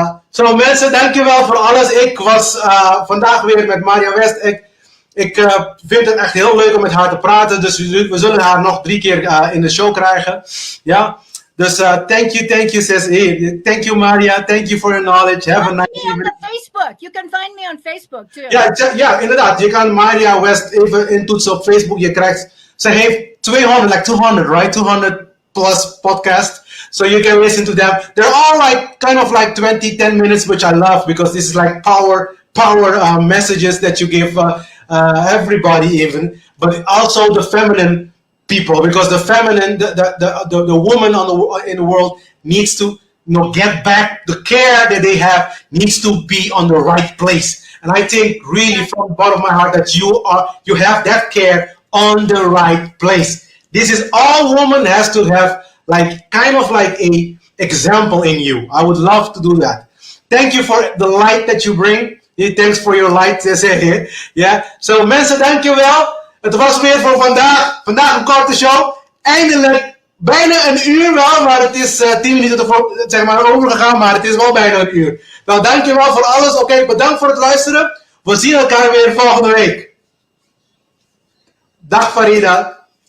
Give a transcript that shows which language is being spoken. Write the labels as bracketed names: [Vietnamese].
[Dutch] So mensen, dankjewel voor alles. Ik was vandaag weer met Marja West. Ik vind het echt heel leuk om met haar te praten. Dus we zullen haar nog 3 keer in de show krijgen. Ja. Dus [English] thank you sis. Hey, thank you Marja. Thank you for your knowledge. Have a nice evening. On Facebook. You can find me on Facebook too. [Dutch] Ja, inderdaad. Je kan Marja West even intoetsen op Facebook. Je krijgt, ze heeft 200, [English] right? 200 plus podcasts. So you can listen to them. They're all like kind of like 10 minutes, which I love because this is like power messages that you give everybody even, but also the feminine people, because the feminine, the woman in the world needs to get back. The care that they have needs to be on the right place. And I think really from the bottom of my heart that you have that care on the right place. This is all woman has to have, like kind of like a example in you. I would love to do that. Thank you for the light that you bring. Thanks for your light, [Dutch] zeg je. [English] Yeah. So [Dutch] mensen, dankjewel. Het was weer voor vandaag. Vandaag een korte show. Eindelijk bijna een uur wel, maar het is 10 minuten zeg maar overgegaan, maar het is wel bijna een uur. Nou, dankjewel voor alles. Oké, bedankt voor het luisteren. We zien elkaar weer volgende week. Dag Farida.